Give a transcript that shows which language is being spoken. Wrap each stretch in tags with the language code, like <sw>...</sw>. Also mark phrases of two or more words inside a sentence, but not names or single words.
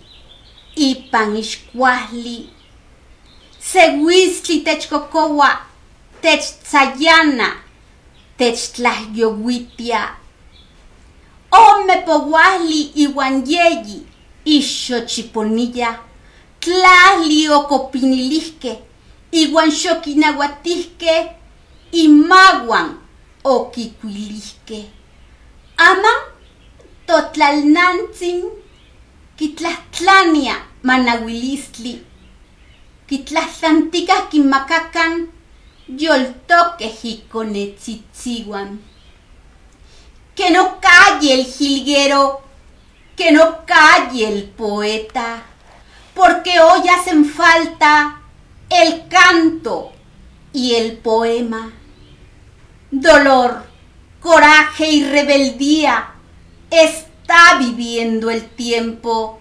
<nah>ipan ixcuahli, sehuistli techcocoua, techtzayana, techtlahyohuitia, ome powahli iuan yeyi, ixochiponilla, tlahli ocopinilihque, iuan xoquinahuatihque, imaguan oquicuilihque. Aman totlalnantzin quitlahttlania manahuilistli, quitlahtlanticah quinmacacan yoltoqueh iconetzitziuan.</nah> <es>Que no calle el jilguero, que no calle el poeta, porque hoy hacen falta el canto y el poema. Dolor, coraje y rebeldía está viviendo el tiempo.</es>